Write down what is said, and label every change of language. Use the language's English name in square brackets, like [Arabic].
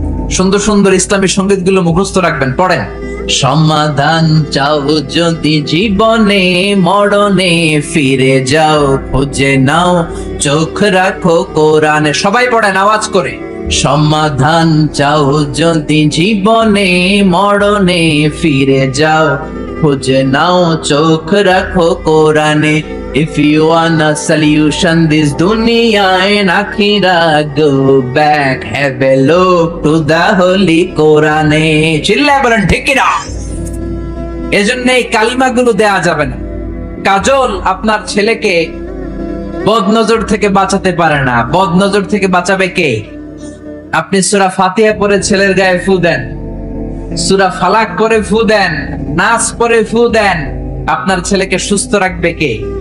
[Bangla] সুন্দর সুন্দর ইসলামী সঙ্গীত গুলো মুখস্থ রাখবেন, পড়েন। সমাধান চাও যদি জীবনে, মরণে ফিরে যাও, খুঁজে নাও, চোখ রাখো কোরআনে। সবাই পড়েন আওয়াজ করে। সমাধান চাও যদি জীবনে, মরণে ফিরে যাও, খুঁজে নাও, চোখ রাখো কোরআনে। [English] If you want a solution this dunya and akhirah, go back, have a look to the holy Quran. [Bangla] চিল্লায় বলেন ঠিক কিনা? এজন্য এই কালিমাগুলো দেয়া যাবে না। কাজল আপনার ছেলেকে বদ নজর থেকে বাঁচাতে পারে না। বদ নজর থেকে বাঁচাবে কে? আপনি সূরা ফাতিহা পড়ে ছেলের গায়ে ফু দেন, সূরা ফালাক করে ফু দেন, নাস পড়ে ফু দেন, আপনার ছেলেকে সুস্থ রাখবে কে?